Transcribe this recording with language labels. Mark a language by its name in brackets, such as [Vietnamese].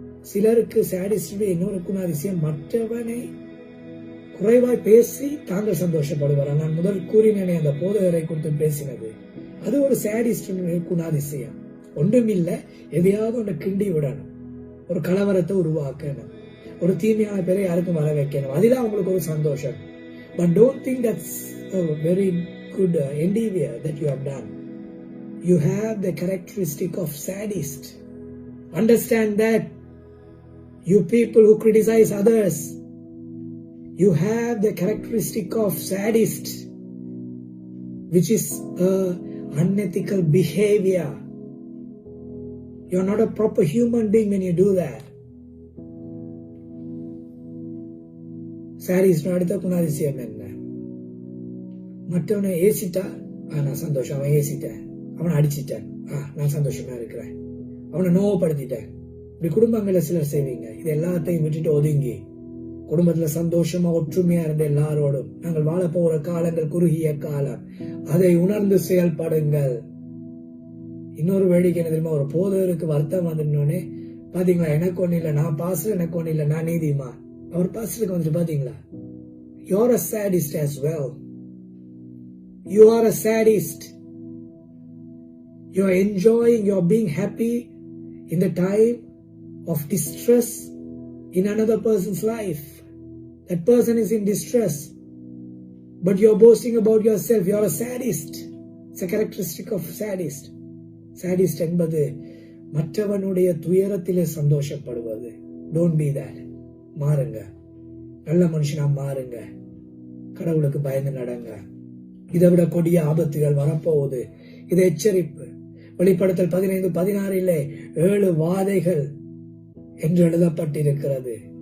[Tamil] சிலருக்கு சாடிஸ்டுடைய இன்னொரு குணாதிசயம், மற்றவனை குறைவாய் பேசி தாங்கள் சந்தோஷப்படுவார். நான் முதல் கூறினேனே அந்த போதகரை குறித்து பேசினது, அது ஒரு சாடிஸ்டுடைய குணாதிசயம். ஒன்றுமில்ல, எதையாவது ஒன்று கிண்டி விடணும், ஒரு கலவரத்தை உருவாக்கணும், ஒரு தீமையான பேரை யாருக்கும் வர வைக்கணும், அதுதான் உங்களுக்கு ஒரு சந்தோஷம். [English] But don't think that's a very good endeavor that you have done. You have the characteristic of sadist. Understand that. You people who criticize others, you have the characteristic of sadist, which is unethical behavior. You are not a proper human being when you do that. [Tamil] Sadist அடுத்த குணாதிசயம் என்ன? மற்றவனை ஏசிட்டா நான் சந்தோஷம், அவன் ஏசிட்டேன், அவனை அடிச்சிட்டேன், நான் சந்தோஷமா இருக்கிறேன், அவனை நோவப்படுத்திட்டேன். இப்படி குடும்பங்களை சிலர் செய்வீங்க. இது எல்லாத்தையும் விட்டுட்டு ஒதுங்கி குடும்பத்துல சந்தோஷமா ஒற்றுமையா இருந்த எல்லாரோடும் நாங்கள் வாழ போகிற காலங்கள் குறுகிய காலம், அதை உணர்ந்து செயல்படுங்கள். இன்னொரு வேடிக்கை என்ன தெரியுமா? ஒரு போதகருக்கு வருத்தம் வந்துட்டோன்னே, பாத்தீங்களா எனக்கு ஒண்ணு இல்லை, நான் பாஸ்டர், எனக்கு ஒண்ணு இல்லை, நான் நீதிமா. அவர் பாஸ்டருக்கு வந்துட்டு பாத்தீங்களா, [English] you are a sadist as well. You are a sadist. You are enjoying, you are being happy in the time of distress in another person's life. That person is in distress, but you are boasting about yourself. You are a sadist. It's a characteristic of sadist. [Tamil] Sadist என்பது மற்றவனுடைய துயரத்திலே சந்தோஷப்படுவது. [English] Don't be that. [Tamil] மாறுங்க, நல்ல மனுஷனா மாறுங்க, கடவுளுக்கு பயந்து நடங்க. இதை விட கொடிய ஆபத்துகள் வரப்போகுது. இது எச்சரிப்பு. வெளிப்படுத்தல் 15:16 7 வாதைகள் என்று எழுதப்பட்டிருக்கிறது.